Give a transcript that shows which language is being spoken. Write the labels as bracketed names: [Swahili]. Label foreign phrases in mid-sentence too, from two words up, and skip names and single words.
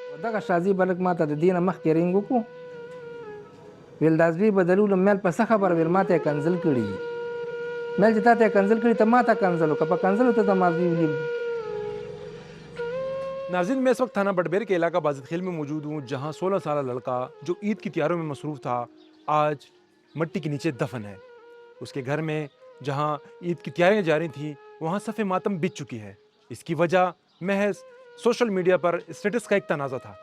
[Pashto] دغه شازي بلک ماته د دې نه مخکې رینګ وکړو ویل دا زوی بدلولم میل په څه خبره ویل ما ته یې کنزل کړي دي میل چې تا ته یې کنزل کړي ته ما ته کنزل وکړه په کنزلو ته زما زوی ولي [Urdu] ناظرین، میں اس وقت تھانہ بٹبیر کے علاقہ باجد خیل میں موجود ہوں، جہاں 16 سال لڑکا جو عید کی تیاریوں میں مصروف تھا، آج مٹی کے نیچے دفن ہے. اس کے گھر میں جہاں عید کی تیاریاں جاری تھیں، وہاں صفِ ماتم بچھ چکی ہے. اس کی وجہ محض [English] social media [Urdu] پر اسٹیٹس کا ایک تنازعہ تھا.